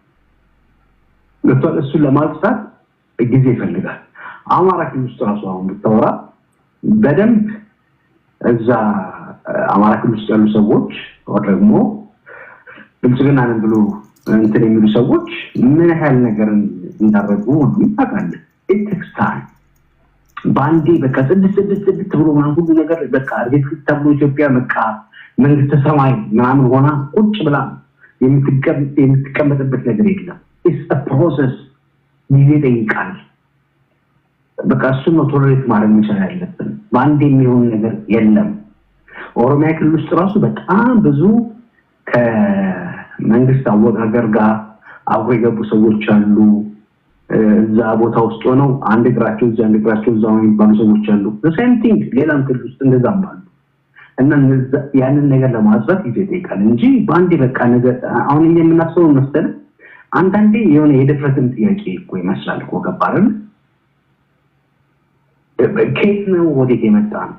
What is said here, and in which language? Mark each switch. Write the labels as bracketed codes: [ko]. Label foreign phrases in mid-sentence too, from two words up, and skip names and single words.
[am] እሱን ለማጥፋት ጊዜ ይፈልጋል። አማራ ክልል ውስጥ ራሱ አሁን ብታወራ በደንብ እዛ አማራ ክልል ውስጥ ያሉ ሰዎች ወይ ደግሞ ብልጽግና ነን ብሎ እንትን የሚሉ ሰዎች ምን ያህል ነገር እንዳደረጉ ይታወቃል። [en] it takes time [am] ባንዴ በቃ ስድስት ብሎ ምናምን ሁሉ ነገር በቃ አርጌት ተብሎ ኢትዮጵያ በቃ መንግስተ ሰማይ ምናምን ሆና ቁጭ ብላ የምትቀመጥበት ነገር የለም። [en] it's a process [am] ጊዜ ይጠይቃል። በቃ እሱን ነው ቶለሬት ማድረግ መቻል ያለብን። ባንዴ የሚሆን ነገር የለም። ኦሮሚያ ክልል ውስጥ ራሱ በጣም ብዙ ከመንግስት አወጋገር ጋር አብሮ የገቡ ሰዎች አሉ። እዛ ቦታ ውስጥ ሆነው አንድ እግራቸው እዛ አንድ እግራቸው እዛ የሚባሉ ሰዎች አሉ። [en] the same thing [am] ሌላም ክልል ውስጥ እንደዛም አሉ። እና ያንን ነገር ለማጽዳት ጊዜ ይጠይቃል እንጂ ባንዴ በቃ ነገር አሁን የምናስበው መሰለ አንዳንዴ የሆነ የድፍረትን ጥያቄ እኮ ይመስላል እኮ ገባረን ከየት ነው ወዴት የመጣ ነው?